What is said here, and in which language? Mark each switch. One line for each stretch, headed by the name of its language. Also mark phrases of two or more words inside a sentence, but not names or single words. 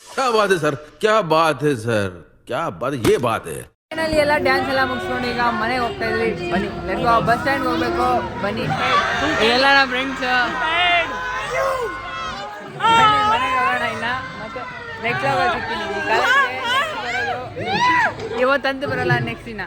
Hindi: बात है सर, क्या बात है सर, क्या बात, ये बात है.
Kannada: ಫೈನಲಿ ಎಲ್ಲ ಡ್ಯಾನ್ಸ್ ಎಲ್ಲ ಮುಗಿಸ್ಕೊಂಡು ಈಗ ಮನೆಗೆ ಹೋಗ್ತಾ ಇದ್ವಿ. ಬನ್ನಿ
English: let's go. bus stand
Kannada: ಹೋಗ್ಬೇಕು. ಬನ್ನಿ ಎಲ್ಲ ನಮ್ಮ ಫ್ರೆಂಡ್ಸ್ ಮನೆಗೆ ಹೋಗೋಣ. ಇನ್ನ ಮತ್ತೆ
English: next level
Kannada: ಸಿಗ್ತೀನಿ. ಇವತ್ತಂತೂ ಬರಲ್ಲ, ನೆಕ್ಸ್ಟ್ ದಿನ.